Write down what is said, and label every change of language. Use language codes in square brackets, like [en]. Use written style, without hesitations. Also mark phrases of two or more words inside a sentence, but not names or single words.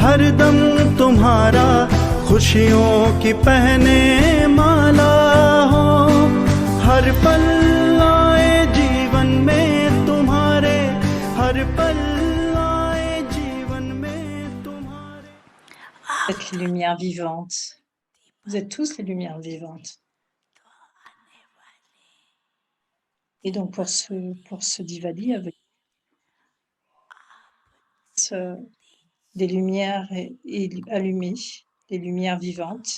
[hi] दम तुम्हारा खुशियों की पहने माला हो, हर पल आए जीवन में तुम्हारे, हर पल आए जीवन में तुम्हारे। [fr] Vous êtes les lumières vivantes. Vous êtes tous les lumières vivantes. Et donc pour ce Diwali, avec des lumières allumées, des lumières vivantes.